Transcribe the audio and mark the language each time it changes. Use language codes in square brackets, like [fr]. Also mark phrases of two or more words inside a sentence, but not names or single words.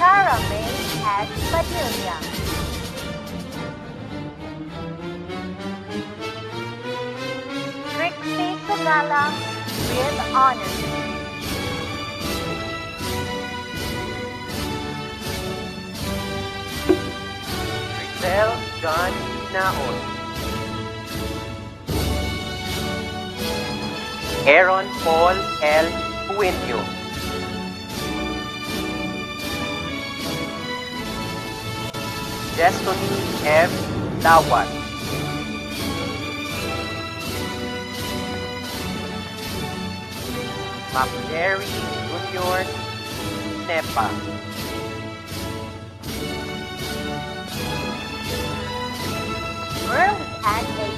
[en] Kira May S. Padilla. Trixie Sugala with honors. Ricel John Naon. Aaron Paul L. Puenyo. Destiny F. Lawat. McGarry Jr. Nepa. Merle and H.